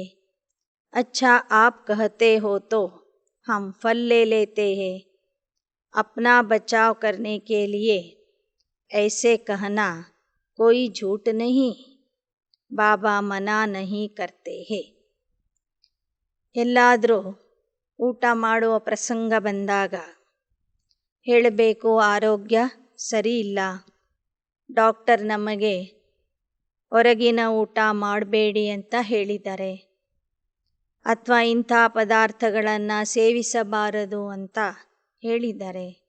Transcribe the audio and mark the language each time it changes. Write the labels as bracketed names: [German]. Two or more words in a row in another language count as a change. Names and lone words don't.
[Hindi] अच्छा आप कहते हो तो हम फल ले लेते हैं. अपना बचाव करने के लिए ऐसे कहना कोई झूठ नहीं. बाबा मना नहीं करते हैं. [Kannada] ಎಲ್ಲಾದರೂ ಊಟ ಮಾಡುವ ಪ್ರಸಂಗ ಬಂದಾಗ ಹೇಳಬೇಕು, ಆರೋಗ್ಯ ಸರಿ ಇಲ್ಲ, ಡಾಕ್ಟರ್ ನಮಗೆ ಹೊರಗಿನ ಊಟ ಮಾಡಬೇಡಿ ಅಂತ ಹೇಳಿದ್ದಾರೆ, ಅಥವಾ ಇಂಥ ಪದಾರ್ಥಗಳನ್ನು ಸೇವಿಸಬಾರದು ಅಂತ ಹೇಳಿದ್ದಾರೆ.